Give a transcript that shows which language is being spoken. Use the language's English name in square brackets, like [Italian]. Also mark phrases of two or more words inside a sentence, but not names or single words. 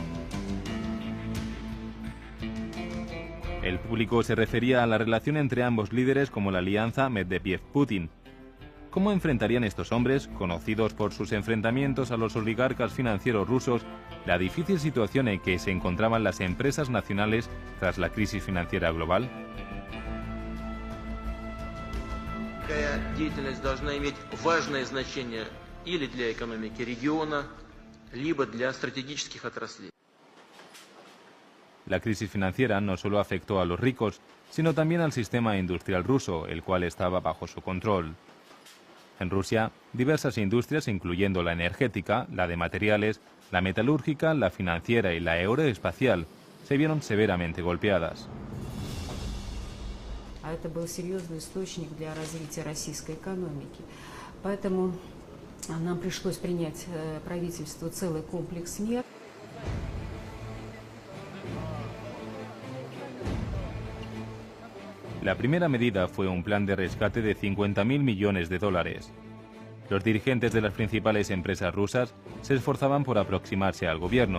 [Spanish] El público se refería a la relación entre ambos líderes como la alianza Medvedev-Putin. ¿Cómo enfrentarían estos hombres, conocidos por sus enfrentamientos a los oligarcas financieros rusos, la difícil situación en que se encontraban las empresas nacionales tras la crisis financiera global? [Russian] Такая деятельность должна иметь важное значение или для экономики региона, либо для стратегических отраслей. [Spanish] La crisis financiera no solo afectó a los ricos, sino también al sistema industrial ruso, el cual estaba bajo su control. En Rusia, diversas industrias, incluyendo la energética, la de materiales, la metalúrgica, la financiera y la aeroespacial, se vieron severamente golpeadas. [Russian] Это был серьезный источник для развития российской экономики. Поэтому нам пришлось принять правительству целый комплекс мер. [Spanish] La primera medida fue un plan de rescate de 50.000 millones de dólares. Los dirigentes de las principales empresas rusas se esforzaban por aproximarse al gobierno.